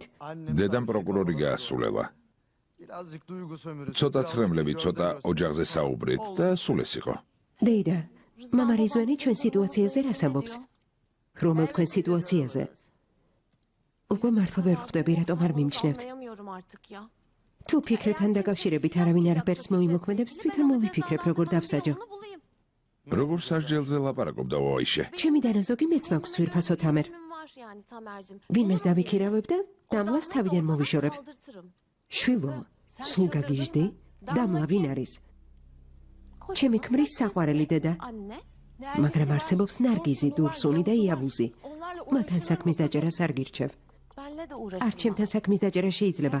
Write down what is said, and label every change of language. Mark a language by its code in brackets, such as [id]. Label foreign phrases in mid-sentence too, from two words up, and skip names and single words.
[ka] დედამ პროკურორი გაასულელა. ცოტა ცრემლები, ცოტა ოჯახზე საუბრით და სულ ეს იყო. დეიდა, მამა რიзвანი ჩვენ სიტუაციაზე რას ამბობს? რომელ თქვენ სიტუაციაზე? უკვე მართლა ვერ ხვდები, რატომ არ მიმჩნევთ? [tr] Anlayamıyorum artık ya. [ka] თუ ფიქრებთან დაკავშირებით არავინ არაფერს მოიმოქმედებს, თვითონ მოვიფიქრებ, როგორ დავსაჯო. [tr] Bunu bulayım. [ka] როგორ სასჯელზე ლაპარაკობდა აიშე? ჩემი დანაზოგი მეც მაქვს ძვირფასო თამერ. [tr] Benim var yani Tamer'cim. [ka] ვინმეს დავიქირავებ და დამლას თავიდან მოვიშორებ. [tr] Kaldırtırım. [ka] შვილო, სულ გაგიჟდი? დამლა ვინ არის? ჩემი ქმრის საყვარელი დედა. მაგრამ არსებობს ნარგიზი, დურსუნი და იავუზი. მათთან საქმის დაჭერას არ გირჩევ. არ ჩემთან საქმის დაჭერა შეიძლება.